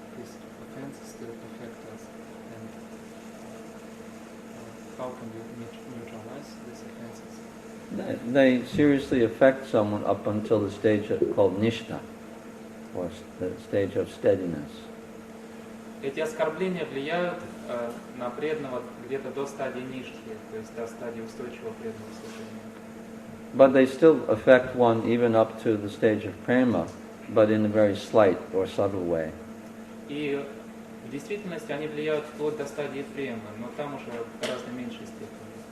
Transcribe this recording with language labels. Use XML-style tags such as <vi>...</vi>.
<en>these offenses still affect us, and how can we neutralize these offenses? They seriously affect someone up until the stage called nishta, or the stage of steadiness.</en> <ru>Эти оскорбления влияют на преданного где-то до стадии ништхи, то есть до стадии устойчивого преданного служения.</ru> <en>But they still affect one even up to the stage of prema, but in a very slight or subtle way.</en> <ru>И в действительности они влияют вплоть до стадии премы, но там уже в гораздо меньшей степени.</ru>